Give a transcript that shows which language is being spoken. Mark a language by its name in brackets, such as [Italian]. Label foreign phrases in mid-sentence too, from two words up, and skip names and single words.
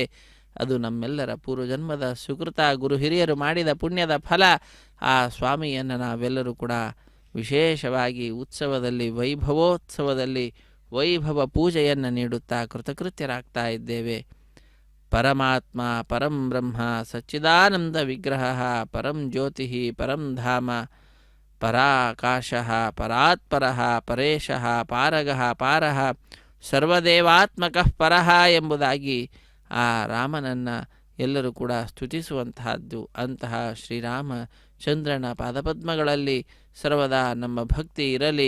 [Kannada] ಅದು ನಮ್ಮೆಲ್ಲರ ಪೂರ್ವಜನ್ಮದ ಸುಕೃತ, ಗುರು ಹಿರಿಯರು ಮಾಡಿದ ಪುಣ್ಯದ ಫಲ. ಆ ಸ್ವಾಮಿಯನ್ನು ನಾವೆಲ್ಲರೂ ಕೂಡ ವಿಶೇಷವಾಗಿ ಉತ್ಸವದಲ್ಲಿ, ವೈಭವೋತ್ಸವದಲ್ಲಿ ವೈಭವ ಪೂಜೆಯನ್ನು ನೀಡುತ್ತಾ ಕೃತಕೃತ್ಯರಾಗ್ತಾ ಇದ್ದೇವೆ. [Sanskrit] ಪರಮಾತ್ಮ ಪರಂ ಬ್ರಹ್ಮ ಸಚ್ಚಿದಾನಂದ ವಿಗ್ರಹ ಪರಂ ಜ್ಯೋತಿ ಪರಂ ಧಾಮ ಪರಾಕಾಶ ಪರಾತ್ಪರ ಪರೇಶ ಪಾರಗ ಪಾರಃ ಸರ್ವದೇವಾತ್ಮಕಃ ಪರಃ [Kannada] ಎಂಬುದಾಗಿ ಆ ರಾಮನನ್ನು ಎಲ್ಲರೂ ಕೂಡ ಸ್ತುತಿಸುವಂತಹದ್ದು. ಅಂತಹ ಶ್ರೀರಾಮಚಂದ್ರನ ಪಾದಪದ್ಮಗಳಲ್ಲಿ ಸರ್ವದಾ ನಮ್ಮ ಭಕ್ತಿ ಇರಲಿ.